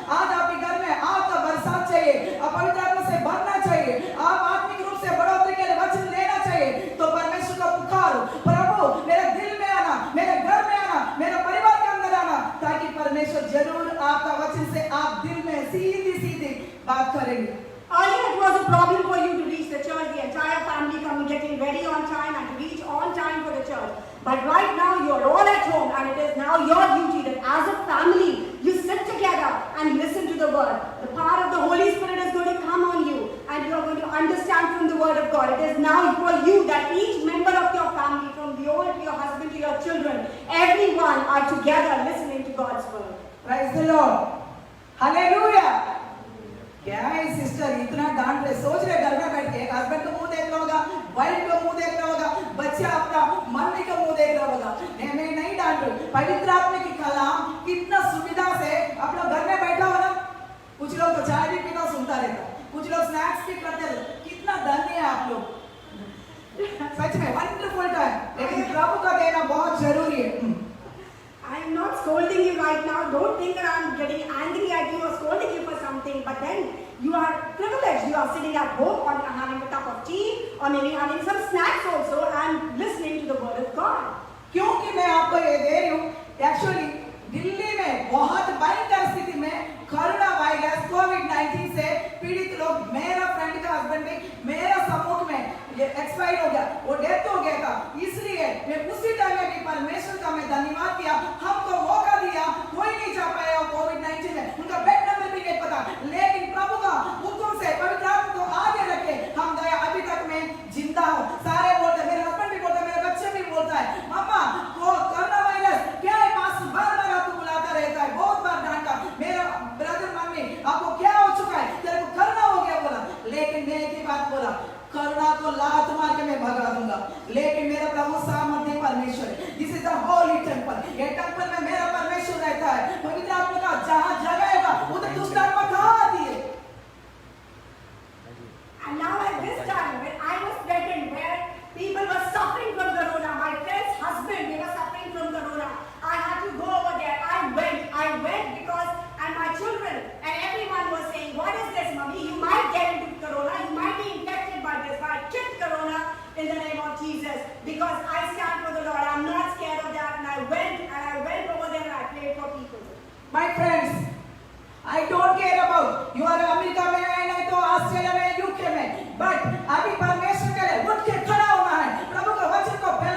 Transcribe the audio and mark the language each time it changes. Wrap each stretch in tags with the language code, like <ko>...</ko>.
<hi>आज आपके घर में आपका बरसात चाहिए, आप पवित्र आत्मा से भरना चाहिए, आप आत्मिक रूप से बढ़ोतरी के लिए वचन लेना चाहिए, तो परमेश्वर का पुकारो, प्रभु मेरे दिल में आना, मेरे घर में आना, मेरे परिवार के अंदर आना, ताकि परमेश्वर जरूर आपका वचन से आप दिल में सीधी सीधी बात करेंगे।</hi> <en>Earlier it was a problem for you to reach the church, the entire family coming, getting ready on time and to reach on time for the church. But right now you are all at home and it is now your duty that as a family you sit together and listen to the word. The power of the Holy Spirit is going to come on you and you are going to understand from the word of God. It is now for you that each member of your family, from the old to your husband to your children, everyone are together listening to God's word. Praise the Lord. Hallelujah.</en> <hi>क्या है sister इतना डांट रहे, सोच रहे घर में बैठ के एक हस्बैंड का मुंह देख रहा होगा, वाइफ का मुंह देख रहा होगा, बच्चा अपना मम्मी का मुंह देख रहा होगा। मैं नहीं डांट रही, पवित्र आत्मा की कलाम कितना सुविधा से आप लोग घर में बैठा हो ना, कुछ लोग तो चाय भी पीना सुनता रहता, कुछ लोग स्नैक्स भी करते रहते, कितना धन्य है आप लोग, सच में वंडरफुल टाइम। लेकिन प्रभु का देना बहुत जरूरी है।</hi> <en>I am not scolding you right now. Don't think that I am getting angry at you or scolding you for something. But then you are privileged. You are sitting at home or having a cup of tea or maybe having some snacks also and listening to the word of God.</en> <hi>क्योंकि मैं आपको ये दे रही हूँ, actually Delhi में बहुत भयंकर स्थिति में कोरोना वायरस कोविड-19 से पीड़ित लोग, मेरा फ्रेंड का हस्बैंड भी मेरा सम्मुख में ये एक्सपायर हो गया, वो डेथ हो गया था। इसलिए मैं उसी टाइम में भी परमेश्वर का मैं धन्यवाद किया, हमको मौका दिया, कोई नहीं जा पाया कोविड-19 में, उनका बेड नंबर भी नहीं पता, लेकिन प्रभु का हुक्म से पवित्र आत्मा को आगे रखे हम गए, अभी तक मैं जिंदा हूँ। सारे बोलते, मेरे हस्बैंड भी बोलते, मेरे बच्चे भी बोलता है, मम्मा वो कोरोना वायरस क्या है, पास बार-बार आपको बुलाता रहता है, बहुत बार डांटा, मेरा ब्रदर मम्मी आपको क्या हो चुका है, तेरे को कोरोना हो गया बोला, लेकिन मैं एक ही बात बोला, कोरोना को लात मार के मैं भगा दूंगा, लेकिन मेरा प्रभु सामर्थ्य परमेश्वर है।</hi> <en>this is the holy temple,</en> <hi>ये टेंपल में मेरा परमेश्वर रहता है, पवित्र आत्मा का जहाँ जगह होगा उधर दुष्ट आत्मा कहाँ आती है।</hi> <en>And now at this time when I was threatened, where people were suffering from corona, my friend's husband, they were suffering from corona, I had to go over there. I went because, and my children and everyone was saying, what is this, mommy? You might get into corona, you might be infected by this. But I kicked corona in the name of Jesus because I stand for the Lord. I'm not scared of that. And I went over there and I prayed for people. My friends, I don't care about you are</en> <hi>America में है, नहीं तो Australia में, UK में, but अभी परमेश्वर के लिए उठ के खड़ा होना है, प्रभु के वचन को</hi>